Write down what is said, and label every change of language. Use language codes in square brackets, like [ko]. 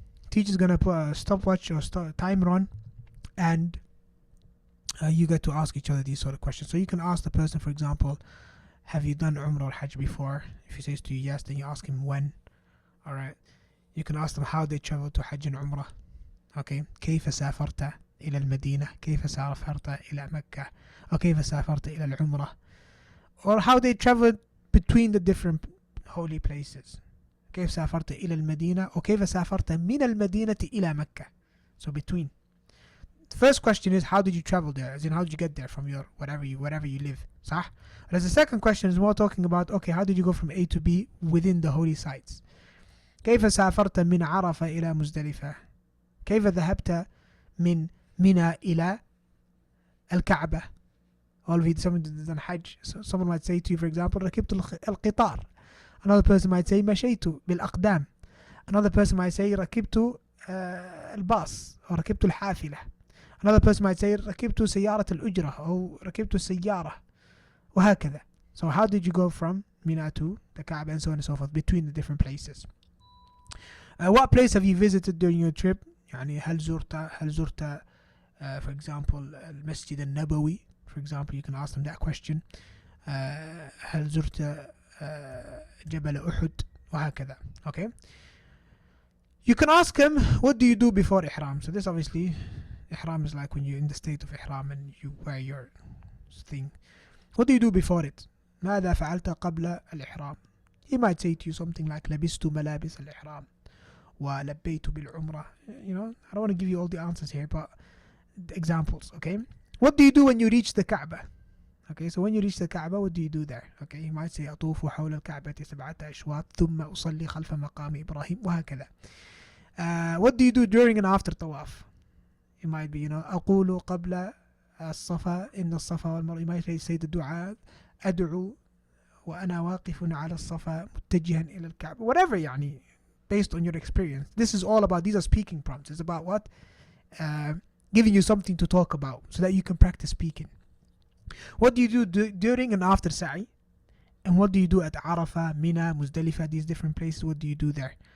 [en] Teacher's gonna put a stopwatch or timer on, and you get to ask each other these sort of questions. So you can ask the person, for example, have you done Umrah or Hajj before? If he says to you yes, then you ask him when. Alright. You can ask them how they travel to Hajj and Umrah. Okay. [ar] كيف سافرت إلى المدينة؟ كيف سافرت إلى مكة؟ أو كيف سافرت إلى العمرة? [en] Or how they traveled between the different holy places. [ar] كيف سافرت إلى المدينة؟ أو كيف سافرت من المدينة إلى مكة? [en] So between. The first question is, how did you travel there? As in, how did you get there from your wherever you live? [ar] صح? [en] Whereas the second question is more talking about, okay, how did you go from A to B within the holy sites? [ar] كيف سافرت من عرفة إلى مزدلفة؟ كيف ذهبت من منى إلى الكعبة? [en] Or if someone done Hajj, so someone might say to you, for example, [ar] ركبت القطار. [en] Another person might say [ar] مشيت بالأقدام. [en] Another person might say [ar] ركبت الباص أو ركبت الحافلة. [en] Another person might say [ar] ركبت سيارة الأجرة أو ركبت السيارة وهكذا. [en] So how did you go from Mina to the Kaaba and so on and so forth between the different places? What place have you visited during your trip? [ar] يعني هل زرت [en] for example [ar] المسجد النبوي? [en] For example, you can ask them that question. [ar] هل زرت جبل أحد وهكذا. [en] Okay. You can ask him, what do you do before Ihram? So this obviously, Ihram is like when you're in the state of Ihram and you wear your thing. What do you do before it? [ar] ماذا فعلت قبل الإحرام? [en] He might say to you something like [ar] لبست ملابس الإحرام ولبيت بالعمرة. [en] You know, I don't want to give you all the answers here, but examples, okay? What do you do when you reach the Kaaba? Okay, so when you reach the Kaaba, what do you do there? Okay, he might say [ar] أطوف حول الكعبة 7 أشواط ثم أصلي خلف مقام إبراهيم وهكذا. [en] What do you do during and after tawaf? It might be, you know, [ar] أقول قبل الصفا إن الصفا والمروة. [en] You might say the dua, [ar] أدعو وأنا واقف على الصفا متجها إلى الكعبة. [en] Whatever, [ar] يعني, [en] based on your experience. This is all about, these are speaking prompts. It's about what? Giving you something to talk about so that you can practice speaking. What do you do during and after Sa'i? And what do you do at Arafah, Mina, Muzdalifah, these different places? What do you do there?